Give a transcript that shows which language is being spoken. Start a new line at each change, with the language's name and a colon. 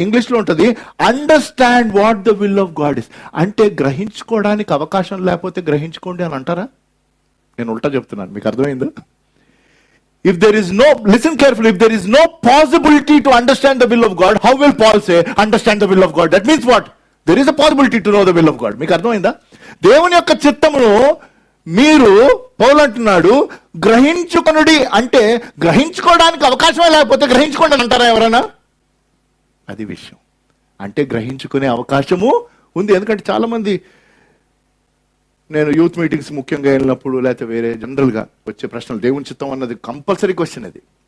Telugu: English లో ఉంటది
English: Understand what the will of God is.
Telugu: అంటే గ్రహించుకోవడానికి అవకాశం లేకపోతే గ్రహించుకోండి అని అంటారా? నేను ఉల్టా చెప్తున్నాను. మీకు అర్థమైందా?
English: If there is no, listen carefully, if there is no possibility to understand the will of God, how will Paul say understand the will of God? That means what? There is a possibility to know the will of God.
Telugu: మీకు అర్థమైందా? దేవుని యొక్క చిత్తమును మీరు, పౌలు అంటున్నాడు, గ్రహించుకొనుడి. అంటే గ్రహించుకోవడానికి అవకాశమే లేకపోతే గ్రహించుకోండి అని అంటారా ఎవరైనా? అది విషయం. అంటే గ్రహించుకునే అవకాశము ఉంది. ఎందుకంటే చాలా మంది, నేను యూత్ మీటింగ్స్ ముఖ్యంగా వెళ్ళినప్పుడు, లేకపోతే వేరే జనరల్గా వచ్చే ప్రశ్నలు, దేవుని చిత్తం అన్నది కంపల్సరీ క్వశ్చన్ అది.